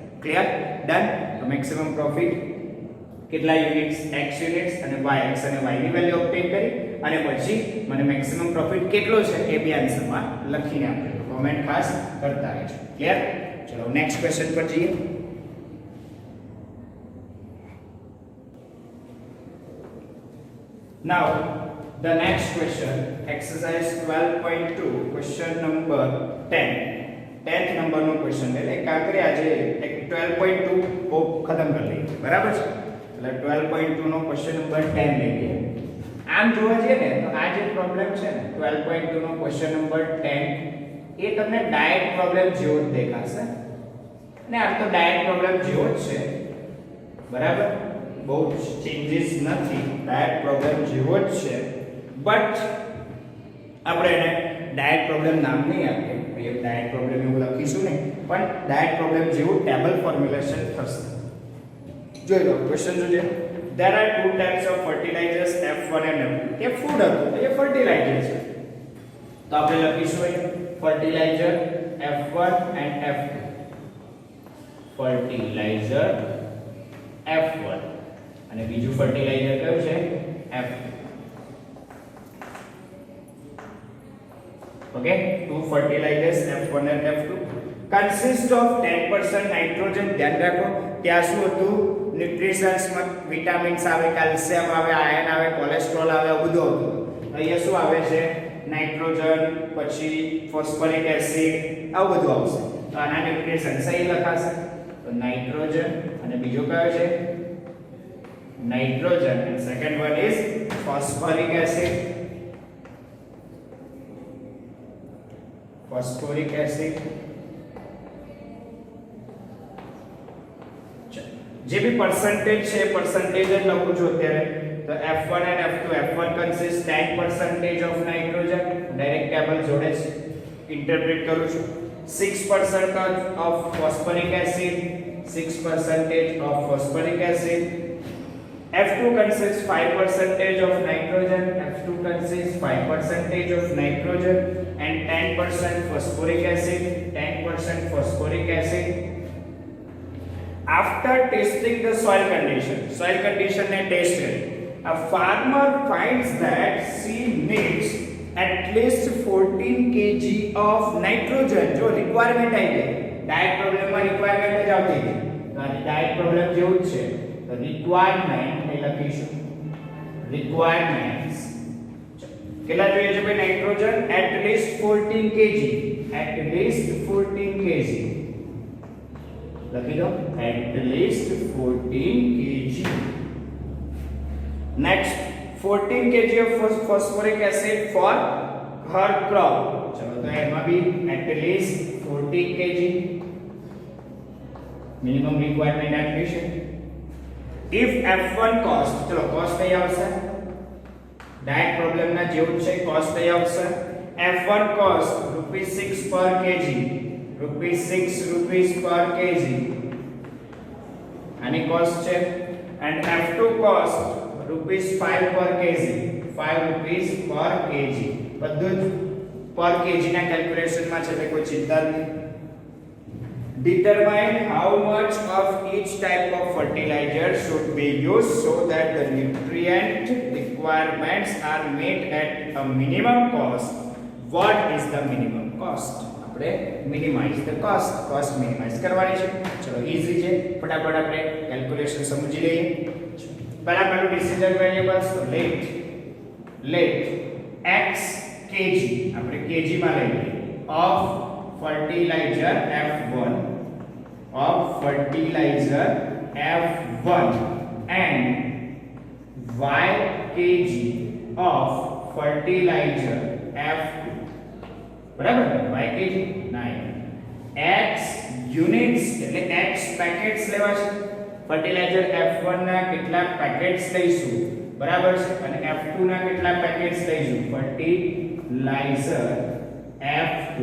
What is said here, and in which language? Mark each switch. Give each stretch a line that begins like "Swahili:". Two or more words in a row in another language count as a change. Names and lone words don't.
Gujarati: ક્લિયર? ડન. તો
English: maximum profit
Gujarati: કેટલા યુનિટ્સ? x યુનિટ્સ અને y, x અને y ની
English: value obtain
Gujarati: કરી અને પછી મને
English: maximum profit
Gujarati: કેટલો છે એ બી આન્સરમાં લખીને આપજો. કોમેન્ટ ખાસ કરતા રહેજો. ક્લિયર? ચલો
English: next question
Gujarati: પર જઈએ.
English: Now the next question, exercise 12.2, question number 10. 10th number
Gujarati: નો ક્વેશ્ચન એટલે કાંકરી આજે 12.2 કો ખતમ કરી લઈએ. બરાબર છે? એટલે 12.2 નો
English: question number
Gujarati: 10 લઈએ. આમ જોવા જઈએ ને તો આ જે પ્રોબ્લેમ છે ને 12.2 નો
English: question number
Gujarati: 10 એ તમને
English: direct problem
Gujarati: જેવો જ દેખાશે. ને આ તો
English: direct problem
Gujarati: જેવો જ છે. બરાબર? બહુ ચેન્જીસ નથી,
English: direct problem
Gujarati: જેવો જ છે. બટ આપણે એને
English: direct problem
Gujarati: નામ નહીં આપીએ, એ
English: direct problem
Gujarati: એવું લખીશું નહીં, પણ
English: direct problem
Gujarati: જેવું
English: table formulation
Gujarati: થશે. જોઈ લો ક્વેશ્ચન જોઈએ.
English: There are two types of fertilizers, F1 and F2.
Gujarati: એ ફૂડ હતું તો એ ફર્ટિલાઇઝર છે, તો આપણે લખીશું અહીં ફર્ટિલાઇઝર
English: F1 and F2.
Gujarati: ફર્ટિલાઇઝર F1 અને બીજું ફર્ટિલાઇઝર કયું છે? F2.
English: Okay, two fertilizers F1 and F2 consist of 10% nitrogen.
Gujarati: ધ્યાન રાખો ત્યાં શું હતું? ન્યુટ્રિશન્સ માં વિટામિન્સ આવે, કેલ્શિયમ આવે, આયર્ન આવે, કોલેસ્ટ્રોલ આવે, બધું હતું. અહીંયા શું આવે છે? નાઇટ્રોજન, પછી
English: phosphoric acid,
Gujarati: આવું બધું આવશે. તો આના ન્યુટ્રિશન્સ અહીં લખાશે. તો નાઇટ્રોજન અને બીજો કયો છે?
English: નાઇટ્રોજન and second one is phosphoric acid. phosphoric acid
Gujarati: જે બી પરસેન્ટેજ છે પરસેન્ટેજ જ લખું છું અત્યારે.
English: તો F1 and F2, F1 consists 10% of nitrogen, direct table
Gujarati: જોડે જ ઇન્ટરપ્રેટ કરું છું.
English: 6% of phosphoric acid, 6% of phosphoric acid. F2 consists 5% of nitrogen, F2 consists 5% of nitrogen and 10% phosphoric acid, 10% phosphoric acid. After testing the soil condition
Gujarati: ને ટેસ્ટ કરી,
English: a farmer finds that seed needs at least 14 kg of nitrogen.
Gujarati: જો requirement આવી ગઈ,
English: diet problem
Gujarati: માં requirement જ આવતી હતી, તો આ
English: diet problem
Gujarati: જેવું જ છે. તો requirement એ લખીશું, requirements કેટલા જોઈએ છે ભાઈ?
English: નાઇટ્રોજન at least 14 kg, at least 14 kg
Gujarati: લખી દો,
English: at least 14 kg. next 14 kg of phosphoric acid for her crop.
Gujarati: ચલો તો એમાં બી
English: at least 14 kg minimum requirement application. if F1 cost,
Gujarati: ચલો cost કઈ આવશે?
English: diet problem
Gujarati: ના જેવું છે, cost કઈ આવશે?
English: F1 cost ₹6 per kg, ₹6 per kg આની cost છે. and F2 cost ₹5 per kg, ₹5 per kg.
Gujarati: બધું જ
English: per kg
Gujarati: ના કેલ્ક્યુલેશન માં છે, એટલે કોઈ ચિંતા નહીં.
English: determine how much of each type of fertilizer should be used so that the nutrient requirements are met at a minimum cost. what is the minimum cost? આપણે minimize the cost minimize
Gujarati: કરવાની છે. ચલો ઈઝી છે, ફટાફટ આપણે કેલ્ક્યુલેશન સમજી લઈએ.
English: પહેલું decision variables, તો let x kg
Gujarati: આપણે kg માં લઈ લઈએ
English: of fertilizer F1 and y kg of fertilizer F2.
Gujarati: બરાબર ને? y kg 9. x units એટલે x પેકેટ્સ લેવા છે. ફર્ટિલાઇઝર F1 ના કેટલા પેકેટ્સ લઈશું, બરાબર છે, અને F2 ના કેટલા પેકેટ્સ લઈશું? ફર્ટિલાઇઝર F2.